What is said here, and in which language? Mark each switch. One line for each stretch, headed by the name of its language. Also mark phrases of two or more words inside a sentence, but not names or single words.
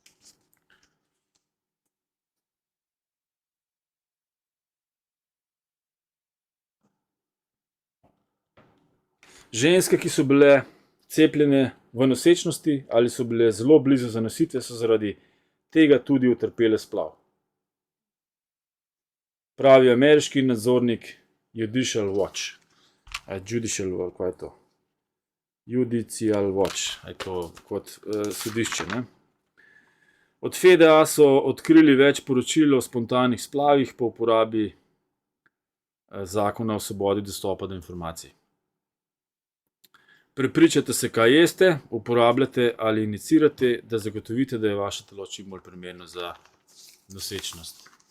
Slovenian: Ženske, ki so bile cepljene v nosečnosti ali so bile zelo blizu zanositve, so zaradi tega tudi utrpele splav. Pravi ameriški nadzornik Judicial Watch. Kaj je to? Judicial Watch, je to kot sodišče. Od FDA so odkrili več poročil o spontanih splavih po uporabi zakona o svobodi dostopa do informacij. Prepričajte se, kaj jeste, uporabljate ali inicirate, da zagotovite, da je vaše telo čim bolj primerno za nosečnost.